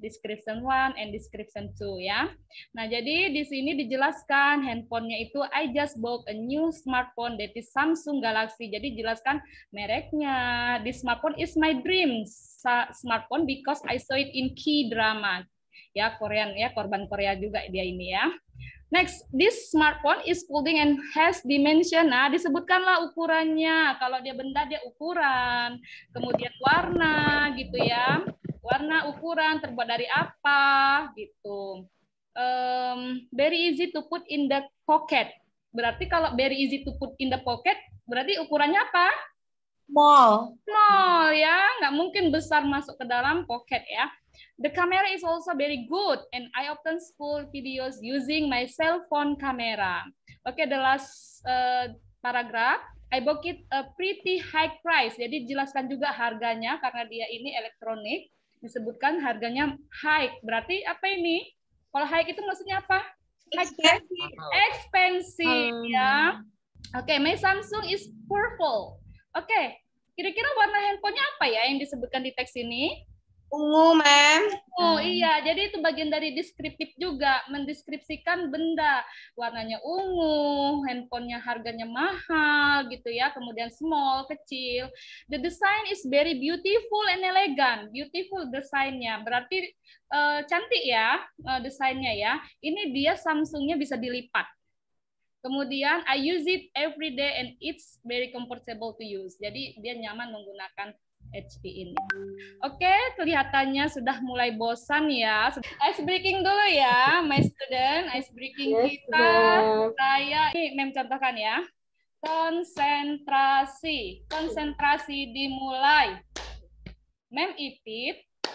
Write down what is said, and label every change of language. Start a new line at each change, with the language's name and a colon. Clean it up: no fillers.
English: Description 1 and description 2 ya.
Indonesian: Nah, jadi di sini dijelaskan handphonenya itu
English: I just bought a new smartphone that is Samsung Galaxy.
Indonesian: Jadi jelaskan mereknya.
English: This smartphone is my dream smartphone because I saw it in K-drama.
Indonesian: Ya, Korean ya, korban Korea juga dia ini ya.
English: Next, this smartphone is folding and has dimension.
Indonesian: Nah, disebutkanlah ukurannya. Kalau dia benda, dia ukuran. Kemudian warna, gitu ya. Warna, ukuran, terbuat dari apa, gitu.
English: Very easy to put in the pocket.
Indonesian: Berarti kalau
English: very easy to put in the pocket,
Indonesian: berarti ukurannya apa?
English: Small. Small, ya.
Indonesian: Nggak mungkin besar masuk ke dalam pocket, ya.
English: The camera is also very good, and I often spool videos using my cell phone camera. Okay, the last paragraph. I bought it a pretty high price.
Indonesian: Jadi jelaskan juga harganya karena dia ini elektronik. Disebutkan harganya high. Berarti apa ini? Kalau high itu maksudnya apa?
English: Expensive. Expensive, ya. Okay, my Samsung is purple.
Indonesian: Okay, kira-kira warna handphonenya apa ya yang disebutkan di teks ini? Ungu, ma'am. Oh iya, jadi itu bagian dari deskriptif juga, mendeskripsikan benda. Warnanya ungu, handphonenya harganya mahal gitu ya, kemudian small, kecil.
English: The design is very beautiful and elegant.
Indonesian: Beautiful desainnya, berarti cantik ya desainnya ya. Ini dia Samsungnya bisa dilipat. Kemudian
English: I use it every day and it's very comfortable to use.
Indonesian: Jadi dia nyaman menggunakan HP ini. Oke, kelihatannya sudah mulai bosan ya.
English: Ice breaking
Indonesian: dulu ya,
English: my student. Ice breaking kita.
Indonesian: Saya ini mem contohkan ya. Konsentrasi. Konsentrasi dimulai. Mem Ipit.